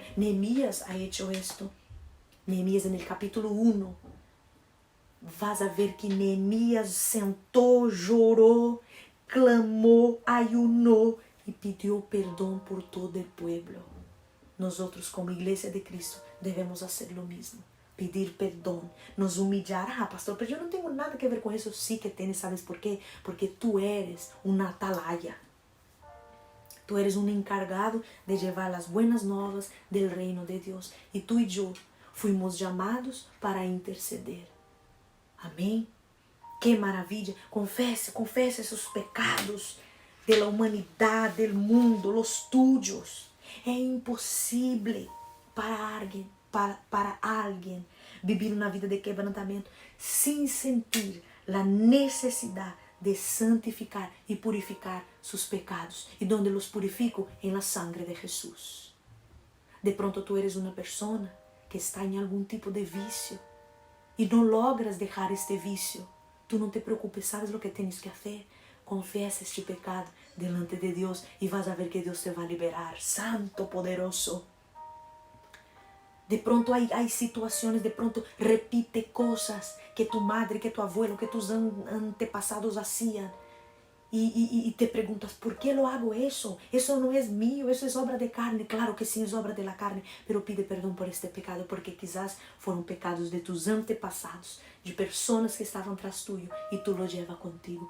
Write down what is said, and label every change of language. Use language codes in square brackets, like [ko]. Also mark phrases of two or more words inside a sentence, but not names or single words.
[es] Neemías ha hecho esto. Neemías en el capítulo 1. Vas a ver que [pt] Neemías sentou, chorou, clamou, ayunou e pediu perdão por todo o povo. Nós como Igreja de Cristo devemos fazer o mesmo, pedir perdão, nos humilhar. Ah, pastor, pero eu não tenho nada que ver com isso. [es] Sí que tienes, ¿sabes por quê? Porque tu eres uma atalaya. Tu eres [pt] um encargado de levar as [es] buenas novas del [pt] reino de Deus. E tu e eu fuimos chamados para interceder. Amém? Que maravilha! Confesse seus pecados da humanidade, do mundo, os tuyos. É impossível para alguém viver uma vida de quebrantamento sem sentir a necessidade de santificar e purificar seus pecados. E onde los purifico? Em [es] la sangre [pt] de Jesus. [es] De pronto [pt] tu eres uma pessoa que está em algum tipo de vício e não logras deixar este vício. Tu não te preocupes, sabes o que tens que fazer? Confessa este pecado delante de Deus e [es] vas a ver [pt] que Deus te vai liberar. [es] Santo, poderoso. De pronto [pt] há situações, [es] de pronto repite coisas que tu madre, que tu abuelo, que tus antepassados hacían y te preguntas, ¿por qué lo hago eso? Eso no es mío, eso es obra de carne. Claro que sí es obra de la carne, pero pide perdón por este pecado, porque quizás fueron pecados de tus antepasados, de personas que estaban tras tuyo, y tú lo llevas contigo.